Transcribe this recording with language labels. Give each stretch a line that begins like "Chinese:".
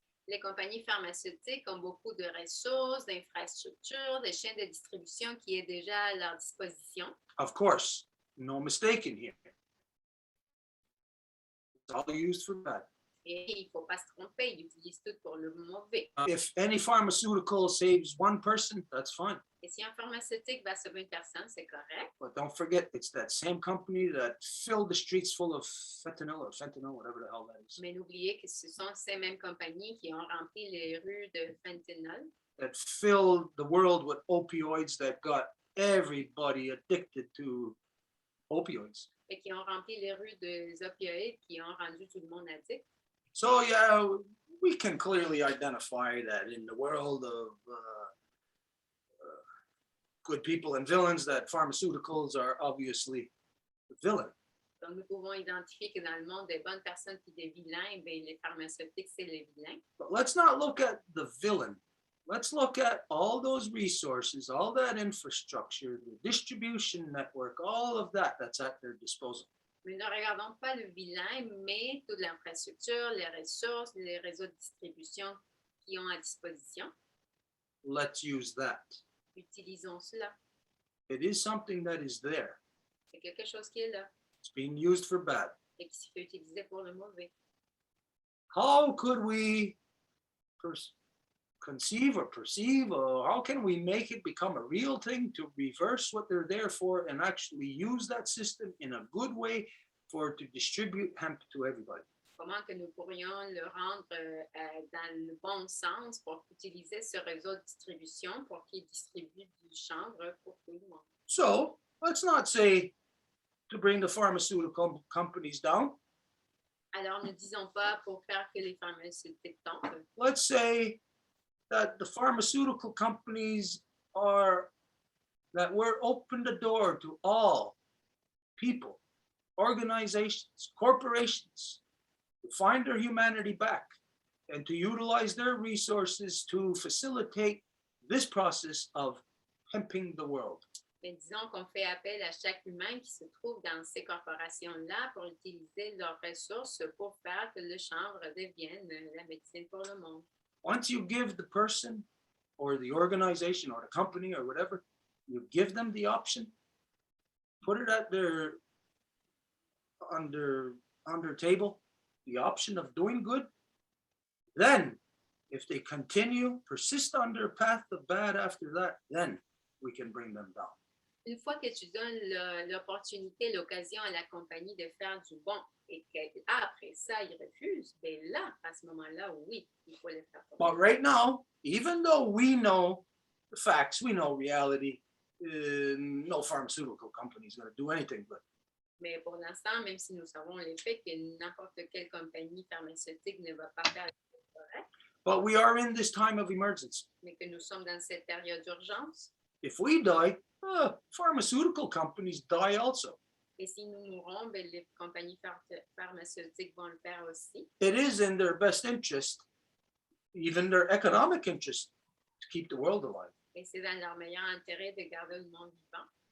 French: Les compagnies pharmaceutiques ont beaucoup de ressources, d'infrastructures, de chaînes de distribution qui est déjà à leur disposition.
English: Of course, no mistake in here. It's all used for bad.
French: Et il ne faut pas se tromper, ils utilisent tout pour le mauvais.
English: If any pharmaceutical saves one person, that's fine.
French: Et si un pharmaceutique va sauver une personne, c'est correct.
English: But don't forget, it's that same company that filled the streets full of fentanyl, whatever the hell that is.
French: Mais n'oubliez que ce sont ces mêmes compagnies qui ont rempli les rues de fentanyl,
English: That filled the world with opioids, that got everybody addicted to opioids.
French: et qui ont rempli les rues des opioïdes, qui ont rendu tout le monde addict.
English: So yeah, we can clearly identify that in the world of good people and villains, that pharmaceuticals are obviously the villain.
French: Donc, nous pouvons identifier que dans le monde des bonnes personnes et des vilains, bien, les pharmaceutiques, c'est les vilains.
English: But let's not look at the villain. Let's look at all those resources, all that infrastructure, the distribution network, all of that that's at their disposal.
French: Mais ne regardons pas le vilain, mais toute l'infrastructure, les ressources, les réseaux de distribution qui ont à disposition.
English: Let's use that.
French: Utilisons cela.
English: It is something that is there.
French: C'est quelque chose qui est là
English: It's being used for bad.
French: et qui se peut utiliser pour le mauvais.
English: How could we conceive or perceive, or how can we make it become a real thing to reverse what they're there for and actually use that system in a good way to distribute hemp to everybody?
French: Comment que nous pourrions le rendre dans le bon sens pour utiliser ce réseau de distribution pour qu'il distribue du chanvre pour tout le monde?
English: So let's not say to bring the pharmaceutical companies down.
French: Alors, ne disons pas pour faire que les pharmaceutiques tombent.
English: Let's say that the pharmaceutical companies that we're open the door to all people, organizations, corporations, to find their humanity back and to utilize their resources to facilitate this process of hemping the world.
French: Mais disons qu'on fait appel à chaque humain qui se trouve dans ces corporations-là pour utiliser leurs ressources pour faire que le chanvre devienne la médecine pour le monde.
English: Once you give the person or the organization or the company or whatever, you give them the option, put it at their on their table, the option of doing good, then if they continue, persist on their path of bad after that, then we can bring them down.
French: Une fois que tu donnes l'opportunité, l'occasion à la compagnie de faire du bon et qu'après ça, ils refusent, bien là, à ce moment-là, oui, il faut les faire.
English: But right now, even though we know the facts, we know reality, no pharmaceutical company is going to do anything good.
French: Mais pour l'instant, même si nous savons les faits que n'importe quelle compagnie pharmaceutique ne va pas faire le correct,
English: But we are in this time of emergency.
French: mais que nous sommes dans cette période d'urgence,
English: If we die, pharmaceutical companies die also.
French: et si nous mourons, bien, les compagnies pharmaceutiques vont le faire aussi.
English: It is in their best interest, even their economic interest, to keep the world alive.
French: Et c'est dans leur meilleur intérêt de garder le monde vivant.